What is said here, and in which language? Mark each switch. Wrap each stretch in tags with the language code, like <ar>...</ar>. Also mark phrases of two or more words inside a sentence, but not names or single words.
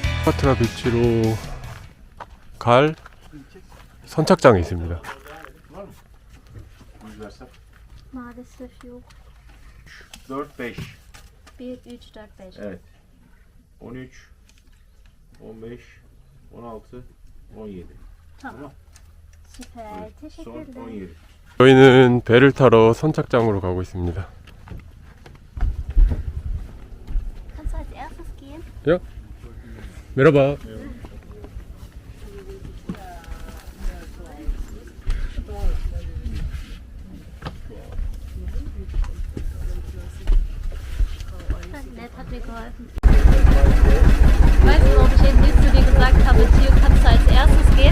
<ko>클레오파트라 비치로 갈 선착장이 있습니다.</ko> <tr>Maalesef yok. 4-5. 1, 3, 4, 5. Evet. 13, 15, 16, 17. Tamam. Süper. Son Teşekkürler. 17.</tr> <ko>저희는 배를 타러 선착장으로 가고 있습니다.</ko> <de>Kannst du als erstes gehen?</de> <ko>야, 메라바.</ko> <de>Nett, hat mir geholfen. Weißt du, warum ich eben nicht zu dir gesagt habe, Theo, kannst du als erstes gehen?</de>